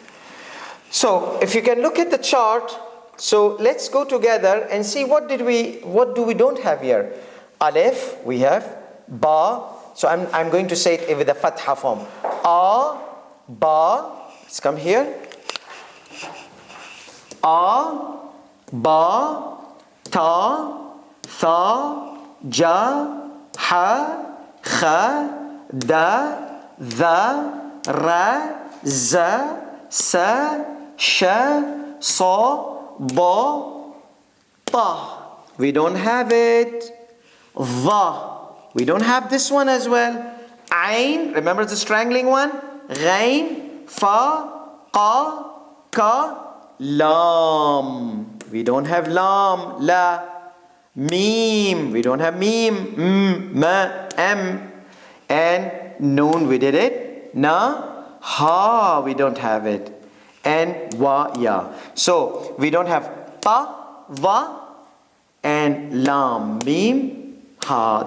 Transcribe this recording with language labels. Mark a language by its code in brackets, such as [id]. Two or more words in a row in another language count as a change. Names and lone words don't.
[en] So if you can look at the chart, so let's go together and see what do we don't have here. Alif, we have. Ba. So I'm going to say it with the fatha form. A, ba. Let's come here. A, ba, ta, tha, ja, ha, kha, da, dha, ra, za, sa, sha, sa, ba, ta. We don't have it. Va. We don't have this one as well. Ain, remember the strangling one? Ghain, fa, qa, ka, lam. We don't have lam, la. Mim, we don't have mim, ma, m. And noon, we did it. Na, ha, we don't have it. And wa, ya. So we don't have pa, va, and lam, mim, ha.